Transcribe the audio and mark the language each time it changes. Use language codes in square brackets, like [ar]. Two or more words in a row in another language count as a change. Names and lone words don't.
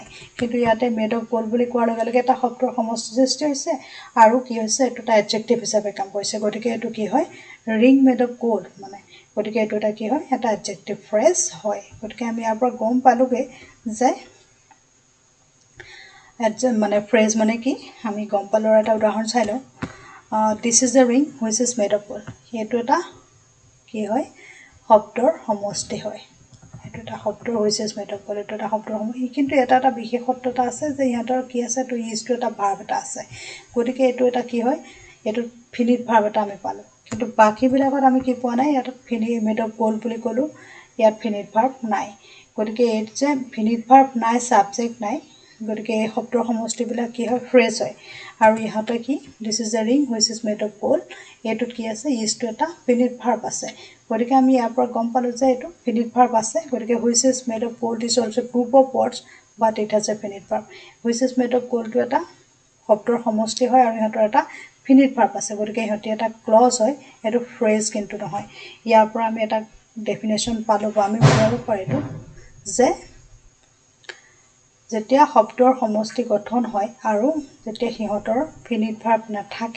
[as] কিন্তু ইয়াতে [en] made of gold [as] বুলি কোৱাৰ লগে লগে এটা শব্দৰ সমষ্টি সৃষ্টি হৈছে আৰু কি হৈছে এইটো এটা এডজেক্টিভ হিচাপে কাম কৰিছে। গতিকে এইটো কি হয় [en] ring made of gold [as] মানে গতিকে এইটো এটা কি হয় এটা [en] adjective phrase [as] হয়। গতিকে আমি ইয়াৰ পৰা গম পালোগে যে মানে ফ্ৰেজ মানে কি আমি গম পালোঁ। এটা উদাহৰণ চাই লওঁ। [en] This is a ring which is made of gold. [as] সেইটো এটা কি হয় শব্দৰ সমষ্টি হয়। এইটো এটা শব্দৰ [en] which is made of gold. [as] এইটো এটা শব্দৰ সমষ্টি। কিন্তু এটা বিশেষত্বতা আছে যে ইহঁতৰ কি আছে এইটো ইজটো এটা ভাৰ্ব এটা আছে। গতিকে এইটো এটা কি হয় এইটো [en] finite verb [as] এটা আমি পালোঁ। কিন্তু বাকীবিলাকত আমি কি পোৱা নাই। ইয়াত [en] made of gold [as] বুলি ক'লোঁ। ইয়াত [en] finite verb [as] নাই। গতিকে এইটো যে [en] finite verb [as] নাই সাবজেক্ট নাই গতিকে এই শব্দৰ সমষ্টিবিলাক কি হয় ফ্ৰেজ হয় আৰু ইহঁতে কি [en] this is a ring which is made of gold [as] এইটোত কি আছে ইজটো এটা [en] finite verb [as] আছে গতিকে আমি ইয়াৰ পৰা গম পালোঁ যে এইটো [en] finite verb [as] আছে গতিকে [en] which is made of gold is also group of words but it has a finite verb which is made of gold [as] এটা শব্দৰ সমষ্টি হয় আৰু ইহঁতৰ এটা [en] finite verb [as] আছে গতিকে ইহঁতি এটা ক্লজ হয় এইটো ফ্ৰেজ কিন্তু নহয় ইয়াৰ পৰা আমি এটা ডেফিনেশ্যন পালোঁ বা আমি বুজাব পাৰিলোঁ যে যেতিয়া শব্দৰ সমষ্টি গঠন হয় আৰু যেতিয়া সিহঁতৰ [en] finite verb [as] নাথাকে